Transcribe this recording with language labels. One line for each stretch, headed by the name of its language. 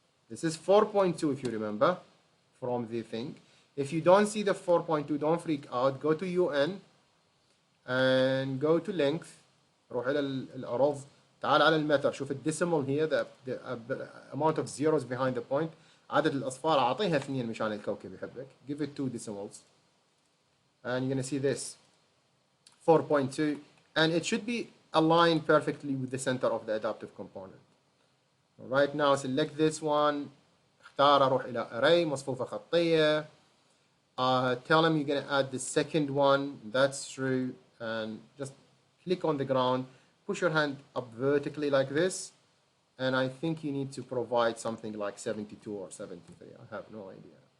English: This is 4.2 if you remember from the thing. If you don't see the 4.2, don't freak out. Go to UN and go to length.
Arabic: روح إلى الأرض. تعال على المتر. شوف الديسيمال
English: here, the amount of zeros behind the point.
Arabic: عدد الأصفار أعطيها 2 مشان الكوكب يحبك.
English: Give it 2 decimals. And you're going to see this 4.2, and it should be aligned perfectly with the center of the adaptive component. Right now select this one,
Arabic: اختار اروح الى array مصفوفة خطية.
English: Tell them you're going to add the second one, that's true, and just click on the ground, push your hand up vertically like this, and I think you need to provide something like 72 or 73, I have no idea.